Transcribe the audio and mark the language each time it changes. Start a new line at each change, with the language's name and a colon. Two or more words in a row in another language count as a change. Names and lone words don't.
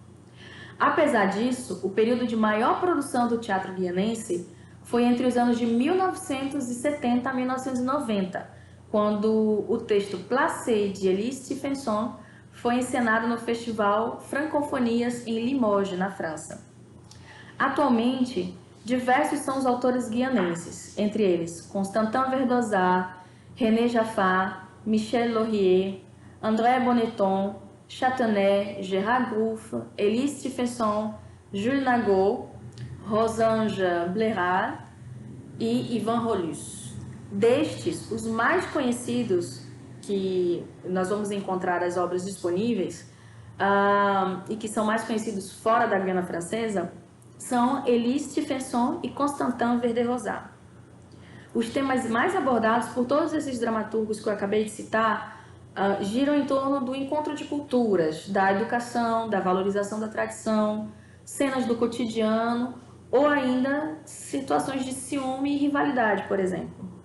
Portuguese: Apesar disso, o período de maior produção do teatro guianense foi entre os anos de 1970 a 1990, quando o texto Placé de Elie Stephenson foi encenado no Festival Francofonias em Limoges, na França. Atualmente, diversos são os autores guianenses, entre eles Constantin Verdosat, René Jaffat, Michel Laurier, André Bonneton, Chatanet, Gérard Grouf, Elie Stephenson, Jules Nagot, Rosange Blérard e Ivan Rolus. Destes, os mais conhecidos, que nós vamos encontrar as obras disponíveis e que são mais conhecidos fora da Guiana Francesa, são Elie Stephenson e Constantin Verdosat. Os temas mais abordados por todos esses dramaturgos que eu acabei de citar giram em torno do encontro de culturas, da educação, da valorização da tradição, cenas do cotidiano ou ainda situações de ciúme e rivalidade, por exemplo.